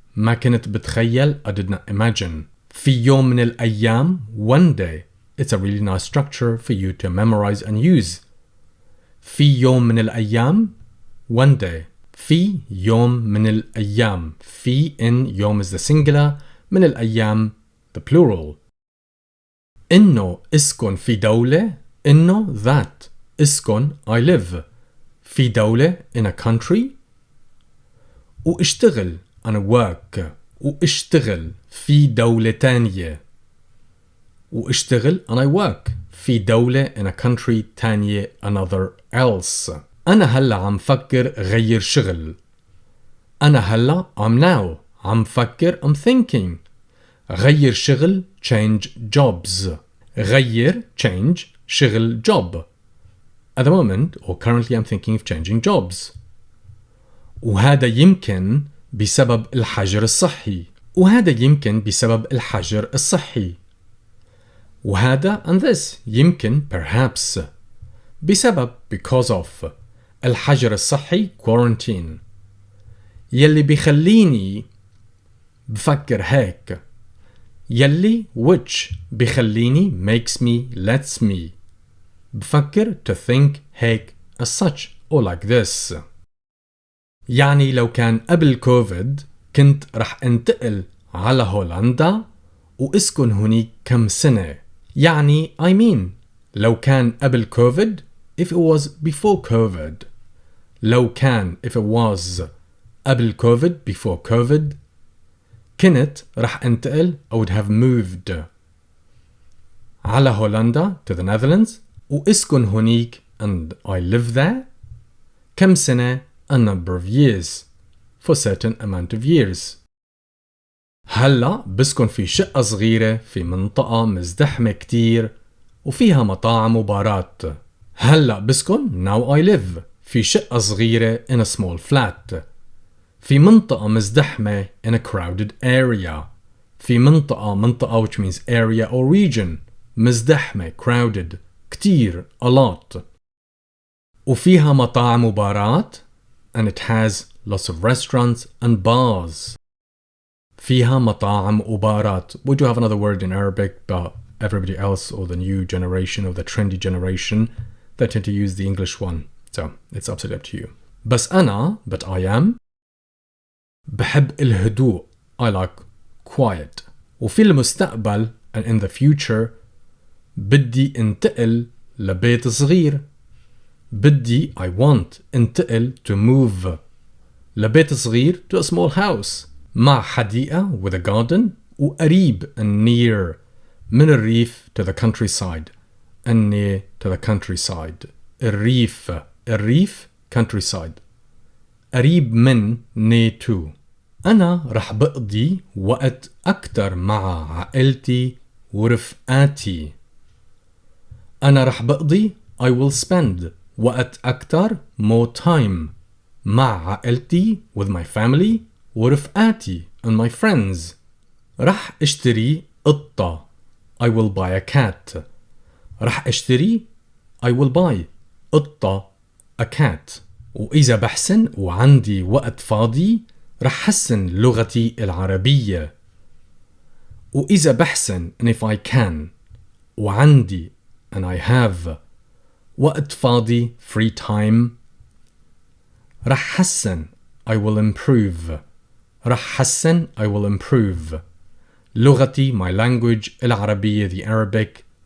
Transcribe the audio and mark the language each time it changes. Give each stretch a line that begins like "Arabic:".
Arabic: ما كنت بتخيل
English: I did not imagine.
Arabic: في يوم من الأيام
English: one day. It's a really nice structure for you to memorize and use.
Arabic: في يوم من الأيام
English: one day.
Arabic: في يوم من الأيام. في
English: in
Arabic: يوم
English: is the singular.
Arabic: من الأيام
English: the plural.
Arabic: إنه اسكن في دولة. إنه
English: that
Arabic: اسكن
English: I live
Arabic: في دولة
English: in a country.
Arabic: واشتغل أنا
English: work.
Arabic: واشتغل في دولة تانية. واشتغل
English: and I work
Arabic: في دولة
English: in a country
Arabic: تانية
English: another else.
Arabic: أنا هلا عم فكر غير شغل. أنا هلا
English: I'm now
Arabic: عم فكر
English: I'm thinking.
Arabic: غير شغل
English: change jobs.
Arabic: غير
English: change
Arabic: شغل
English: job. At the moment or currently I'm thinking of changing jobs.
Arabic: وهذا يمكن بسبب الحجر الصحي. وهذا يمكن بسبب الحجر الصحي. وهذا
English: and this
Arabic: يمكن
English: perhaps
Arabic: بسبب
English: because of
Arabic: الحجر الصحي
English: quarantine.
Arabic: يلي بيخليني بفكر هيك. يلي
English: which
Arabic: بيخليني
English: makes me lets me
Arabic: بفكر
English: to think
Arabic: هيك
English: as such or like this.
Arabic: يعني لو كان قبل كوفيد كنت رح انتقل على هولندا واسكن هناك كم سنة. يعني
English: I mean
Arabic: لو كان قبل كوفيد
English: if it was before COVID.
Arabic: لو كان
English: if it was
Arabic: قبل كوفيد
English: before COVID
Arabic: كنت رح انتقل
English: I would have moved
Arabic: على هولندا
English: to the Netherlands
Arabic: واسكن هناك
English: and I live there
Arabic: كم سنة
English: a number of years for certain amount of years.
Arabic: هلأ بسكن في شقة صغيرة في منطقة مزدحمة كتير وفيها مطاعم وبارات. هلأ بسكن
English: now I live
Arabic: في شقة صغيرة
English: in a small flat.
Arabic: في منطقة مزدحمة
English: in a crowded area.
Arabic: في منطقة
English: which means area or region.
Arabic: مزدحمة
English: crowded
Arabic: كتير
English: a lot.
Arabic: وفيها مطاعم وبارات
English: and it has lots of restaurants and bars.
Arabic: فيها مطاعم وبارات.
English: We do have another word in Arabic, but everybody else or the new generation or the trendy generation, they tend to use the English one. So it's absolutely up to you.
Arabic: بس أنا,
English: but I am,
Arabic: بحب الهدوء.
English: I like quiet.
Arabic: وفي المستقبل
English: and in the future
Arabic: بدي انتقل لبيت صغير. بدي
English: I want
Arabic: انتقل
English: to move
Arabic: لبيت صغير
English: to a small house
Arabic: مع حديقة
English: with a garden
Arabic: وقريب
English: and near
Arabic: من الريف
English: to the countryside and near to the countryside.
Arabic: الريف
English: countryside
Arabic: قريب من
English: near to.
Arabic: أنا رح بقضي وقت أكتر مع عائلتي ورفقاتي. أنا رح بقضي
English: I will spend
Arabic: وقت أكتر
English: more time
Arabic: مع عائلتي
English: with my family
Arabic: ورفقاتي
English: and my friends.
Arabic: رح اشتري قطة
English: I will buy a cat.
Arabic: رح اشتري
English: I will buy
Arabic: قطة
English: a cat.
Arabic: وإذا بحسن وعندي وقت فاضي رح حسن لغتي العربية. وإذا بحسن
English: and if I can
Arabic: وعندي
English: and I have
Arabic: وقت فاضي
English: free time
Arabic: رح حسن
English: I will improve.
Arabic: رح حسن
English: I will improve
Arabic: لغتي
English: my language
Arabic: العربية
English: the Arabic.